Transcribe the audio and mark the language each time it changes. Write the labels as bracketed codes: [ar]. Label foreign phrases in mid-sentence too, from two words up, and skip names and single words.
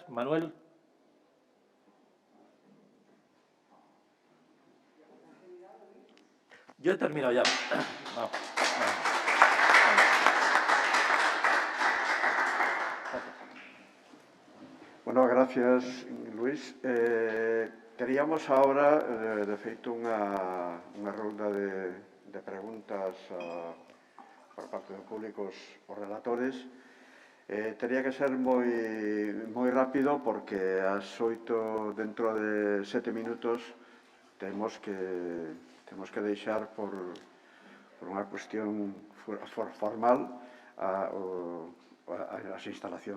[es] Manuel. Yo he terminado ya. No. Bueno, gracias, Luis. [gl] Teríamos ahora, de feito, unha rolda de preguntas por parte do público os relatores. Tería que ser moi rápido, porque ás 8, dentro de 7 minutos, temos que deixar por unha cuestión formal as instalacións.